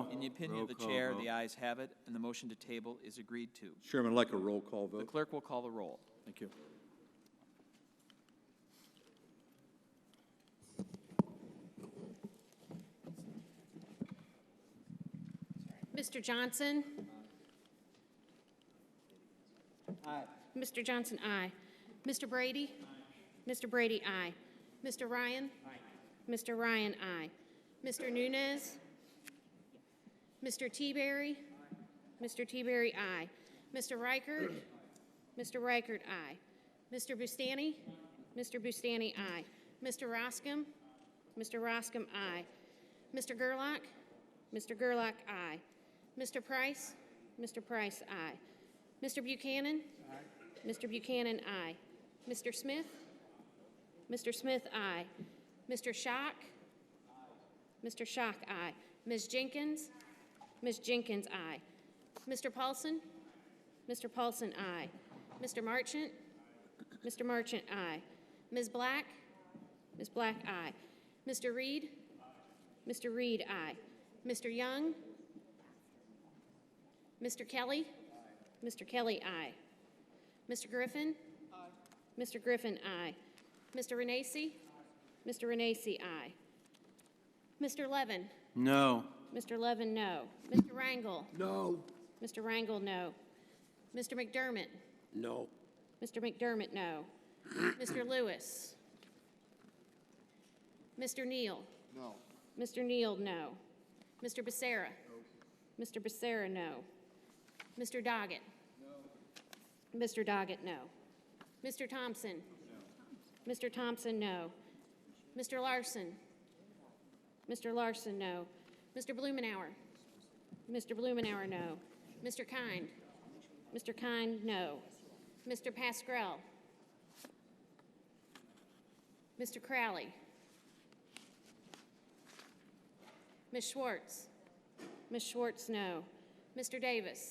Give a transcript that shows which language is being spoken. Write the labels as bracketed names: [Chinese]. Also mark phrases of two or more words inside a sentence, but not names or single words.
[English] In the opinion of the chair, the ayes have it, and the motion to table is agreed to. Chairman, I'd like a roll call vote. The clerk will call the roll. Thank you. Mr. Johnson? Aye. Mr. Johnson, aye. Mr. Brady? Aye. Mr. Brady, aye. Mr. Ryan? Aye. Mr. Ryan, aye. Mr. Nunez? Mr. Teaberry? Aye. Mr. Teaberry, aye. Mr. Reichert? Mr. Reichert, aye. Mr. Bustani? Mr. Bustani, aye. Mr. Roscom? Mr. Roscom, aye. Mr. Gerlach? Mr. Gerlach, aye. Mr. Price? Mr. Price, aye. Mr. Buchanan? Aye. Mr. Buchanan, aye. Mr. Smith? Mr. Smith, aye. Mr. Schock? Aye. Mr. Schock, aye. Ms. Jenkins? Ms. Jenkins, aye. Mr. Paulson? Mr. Paulson, aye. Mr. Marchant? Mr. Marchant, aye. Ms. Black? Ms. Black, aye. Mr. Reed? Mr. Reed, aye. Mr. Young? Mr. Kelly? Mr. Kelly, aye. Mr. Griffin? Aye. Mr. Griffin, aye. Mr. Renacci? Mr. Renacci, aye. Mr. Levin? No. Mr. Levin, no. Mr. Rangel? No. Mr. Rangel, no. Mr. McDermott? No. Mr. McDermott, no. Mr. Lewis? Mr. Neal? No. Mr. Neal, no. Mr. Becerra? No. Mr. Becerra, no. Mr. Doggett? No. Mr. Doggett, no. Mr. Thompson? No. Mr. Thompson, no. Mr. Larson? Mr. Larson, no. Mr. Blumenauer? Mr. Blumenauer, no. Mr. Kind? Mr. Kind, no. Mr. Pascrell? Mr. Crowley? Ms. Schwartz? Ms. Schwartz, no. Mr. Davis?